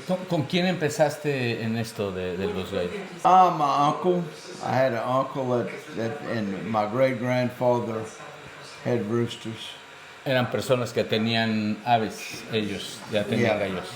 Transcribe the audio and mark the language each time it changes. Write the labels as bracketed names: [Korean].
[Spanish] ¿Con quién empezaste en esto de los gallos? [English] My uncle, I had an uncle and my great grandfather had roosters. [Spanish] Eran personas que tenían aves, ellos ya tenían gallos.